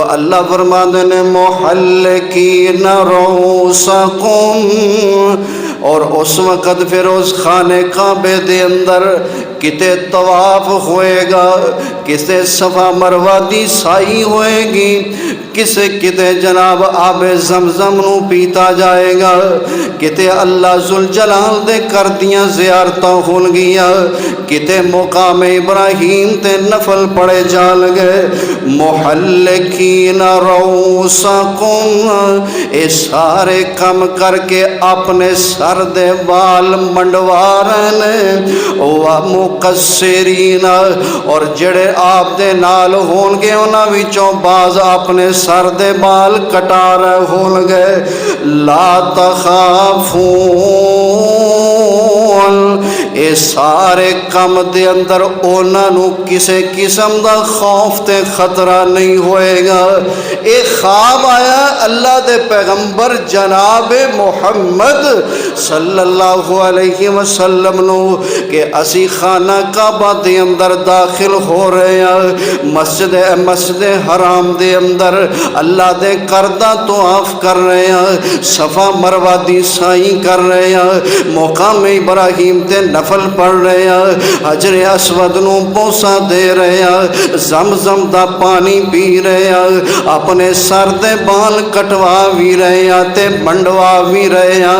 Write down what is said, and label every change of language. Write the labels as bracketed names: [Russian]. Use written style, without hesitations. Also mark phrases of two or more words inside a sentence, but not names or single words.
[Punjabi] اللہ فرماتے ہیں [Arabic] محلقین رؤوسکم، [Punjabi] اور اس وقت پھر اس خانے کعبے دے اندر کتے طواف ہوئے گا، کسے صفا مروہ دی سائی ہوئے گی، کتے جناب آب زمزم نو پیتا جائے گا، کتے اللہ ذوالجلال دے کر دیاں زیارتاں ہون گیاں، کتے مقام ابراہیم تے نفل پڑے جان گے۔ [Arabic] محلقین رؤوسکم، [Punjabi] اے سارے کم کر کے اپنے سر دے بال منڈوارن، مقصرین، اور جڑے آپ دے نال ہون گے انہاں وچوں بعض اپنے سر دے بال کٹا رہے ہون گے۔ [Arabic] لا تخافون، [Punjabi] اے سارے کم دے اندر انہاں نو کسے قسم دا خوف تے خطرہ نہیں ہوئے گا۔ اے خواب آیا اللہ دے پیغمبر جناب محمد [Arabic] صلی اللہ علیہ وسلم [Punjabi] نو کہ اسی خانہ کعبہ دے اندر داخل ہو رہے ہیں، مسجد حرام دے اندر اللہ دے کردہ طواف کر رہے ہیں، صفا مروہ دی سائیں کر رہے ہیں، مقام ابراہیم تے نفل نفل پڑھ رہے ہیں، حجر اسود نو بوسا دے رہے ہیں، زمزم دا پانی پی رہے ہیں، اپنے سر دے بال کٹوا بھی رہے ہیں تے منڈوا بھی رہے ہیں۔